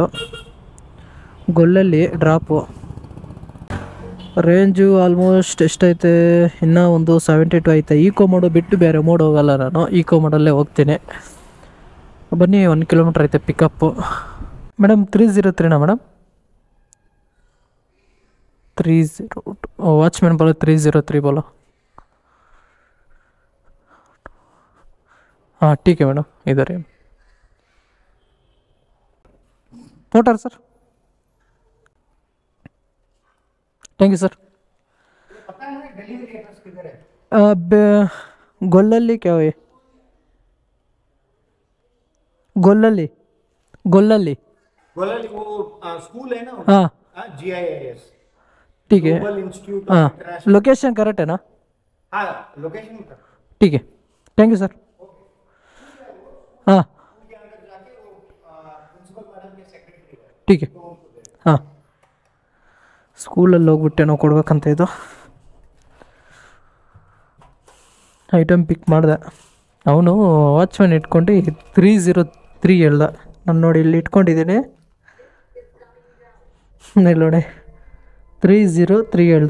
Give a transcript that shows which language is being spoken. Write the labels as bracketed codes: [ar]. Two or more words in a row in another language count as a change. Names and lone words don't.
[kn] ಗೊಲ್ಲಲ್ಲಿ ಡ್ರಾಪು. [en] range almost [kn] ಎಷ್ಟೈತೆ, ಇನ್ನೂ ಒಂದು 72 ಐತೆ. [en] eco mode [kn] ಬಿಟ್ಟು ಬೇರೆ ಮೋಡ್ ಹೋಗಲ್ಲ ನಾನು, ಈಕೋ ಮೋಡಲ್ಲೇ ಹೋಗ್ತೀನಿ. ಬನ್ನಿ, 1 ಕಿಲೋಮೀಟ್ರ್ ಐತೆ ಪಿಕಪ್ಪು. ಮೇಡಮ್ 303ನಾ ಮೇಡಮ್? [hi] 302 वॉचमैन बोलो 303 बोलो. हाँ ठीक है मैडम, इधर है पोटर सर. [en] thank you sir. [hi] गोल्लली क्या हुए? गोल्लली गोल्लली गोल्लली वो स्कूल है ना. हाँ GIS. ठीक है. ग्लोबल इंस्टीट्यूट ऑफ हाँ, इंटरनेशनल. [en] location correct [hi] है ना? हाँ, लोकेशन का. ठीक है, [en] thank you sir. [hi] हाँ ठीक है. [kn] ಹಾಂ, ಸ್ಕೂಲಲ್ಲಿ ಹೋಗ್ಬಿಟ್ಟೆ ನಾವು ಕೊಡ್ಬೇಕಂತ. ಇದು [en] item pick [kn] ಮಾಡಿದೆ. ಅವನು ವಾಚ್ಮ್ಯಾನ್ ಇಟ್ಕೊಂಡು 303 ಹೇಳ್ದ. ನಾನು ನೋಡಿ ಇಲ್ಲಿ ಇಟ್ಕೊಂಡಿದ್ದೀನಿ, ಇಲ್ಲಿ ನೋಡಿ 303 ಹೇಳ್ದ.